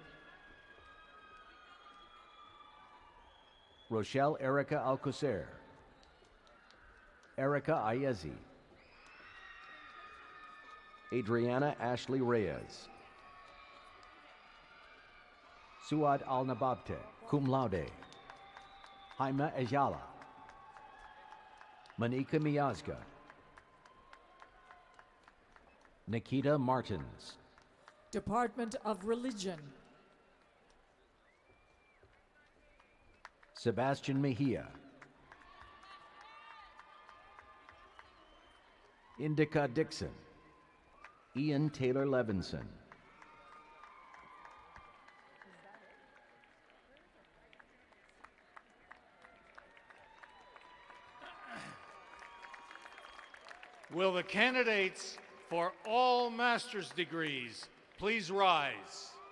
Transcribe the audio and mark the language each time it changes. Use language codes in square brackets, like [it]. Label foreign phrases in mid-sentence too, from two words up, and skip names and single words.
[en] Rochelle Erica Alcocer. Erica Ayezi. Adriana Ashley Reyes. Suad Al-Nababte, cum laude. Jaime Ayala. Manika Miazga. Nikita Martins. Department of Religion. Sebastian Mejia. Indica Dixon. Ian Taylor Levinson. Will the candidates for all master's degrees please rise?